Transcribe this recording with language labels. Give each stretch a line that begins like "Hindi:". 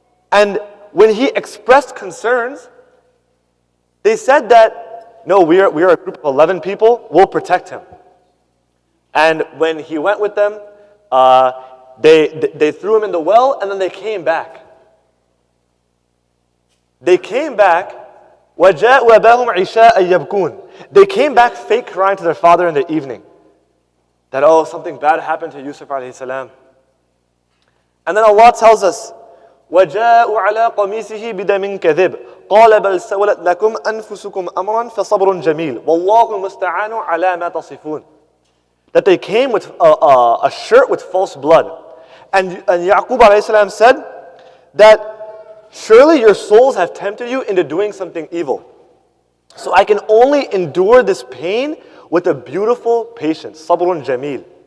English: And when he expressed concerns, they said that, no, we are a group of 11 people, we'll protect him. And when he went with them, they threw him in the well, and then they came back. They came back,
Arabic: وَجَاءُوا أَبَاهُمْ عِشَاءً يَبْكُونَ.
English: They came back fake crying to their father in the evening. That, oh, something bad happened to Yusuf alayhi salam. And then Allah tells us,
Arabic: وَجَاءُوا عَلَىٰ قَمِيسِهِ بِدَمٍ كَذِبٍ قَالَ بَلْ سَوَلَتْ لَكُمْ أَنفُسُكُمْ أَمْرًا فَصَبْرٌ جَمِيلٌ وَاللَّهُ الْمُسْتَعَانُ عَلَىٰ مَا تَصِفُونَ.
English: That they came with a shirt with false blood. And Yaqub alayhi salam said that, surely your souls have tempted you into doing something evil. So I can only endure this pain with a beautiful patience, sabrun jameel.